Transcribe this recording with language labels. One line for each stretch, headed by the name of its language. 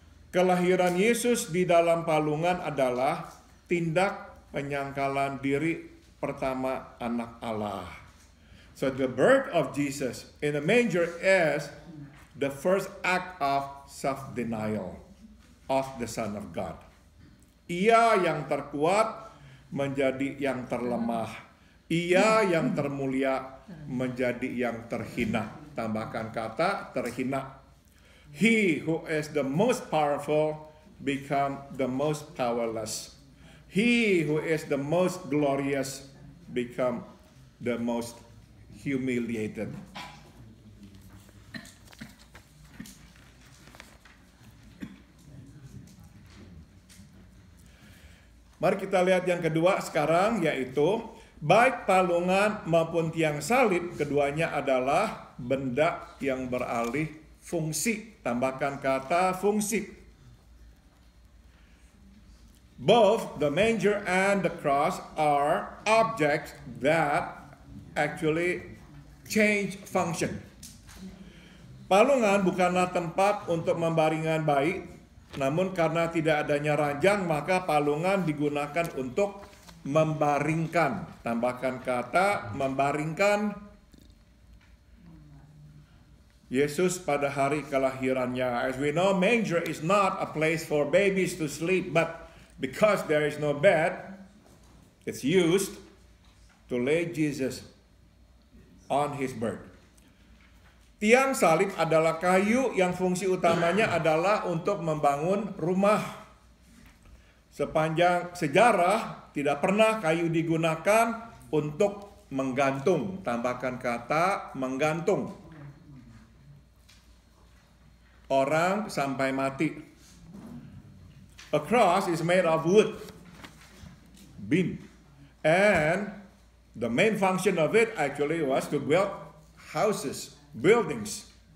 Indonesian: Kelahiran Yesus di dalam palungan adalah tindak penyangkalan diri pertama anak Allah.
English: So the birth of Jesus in the manger is the first act of self-denial of the Son of God.
Indonesian: Ia yang terkuat menjadi yang terlemah. Ia yang termulia menjadi yang terhina. Tambahkan kata terhina.
English: He who is the most powerful become the most powerless. He who is the most glorious become the most humiliated.
Indonesian: Mari kita lihat yang kedua sekarang, yaitu baik palungan maupun tiang salib, keduanya adalah benda yang beralih fungsi. Tambahkan kata fungsi.
English: Both the manger and the cross are objects that actually change function.
Indonesian: Palungan bukanlah tempat untuk membaringkan bayi, namun karena tidak adanya ranjang, maka palungan digunakan untuk membaringkan. Tambahkan kata membaringkan Yesus pada hari kelahirannya.
English: As we know, manger is not a place for babies to sleep, but because there is no bed, it's used to lay Jesus on his birth.
Indonesian: Tiang salib adalah kayu yang fungsi utamanya adalah untuk membangun rumah. Sepanjang sejarah tidak pernah kayu digunakan untuk menggantung. Tambahkan kata menggantung orang sampai mati.
English: A cross is made of wood, beam, and the main function of it actually was to build houses, buildings.